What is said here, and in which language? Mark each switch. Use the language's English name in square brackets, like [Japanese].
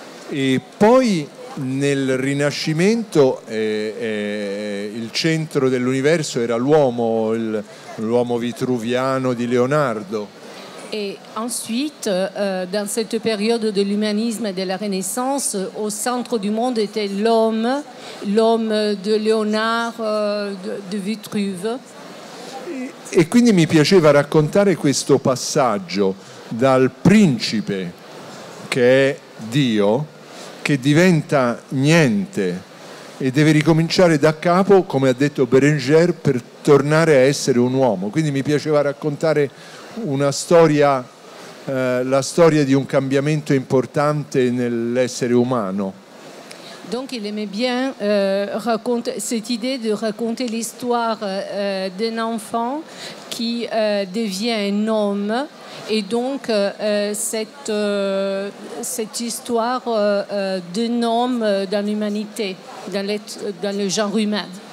[Italian] E poi nel Rinascimento il centro dell'universo era l'uomo vitruviano di Leonardo. [French] Et ensuite, dans cette période de l'humanisme et de la Renaissance, au centre du monde était l'homme de Léonard, de Vitruve. [Italian] E quindi mi piaceva raccontare questo passaggio dal principe, che è Dio, che diventa niente e deve ricominciare da capo, come ha detto Bérenger, per tornare a essere un uomo. Quindi mi piaceva raccontare una storia, la storia di un cambiamento importante nell'essere umano. [French] Donc il aimait bien raconter cette idée de raconter l'histoire d'un enfant qui devient un homme, et donc cette histoire d'un homme dans l'humanité, dans le genre humain.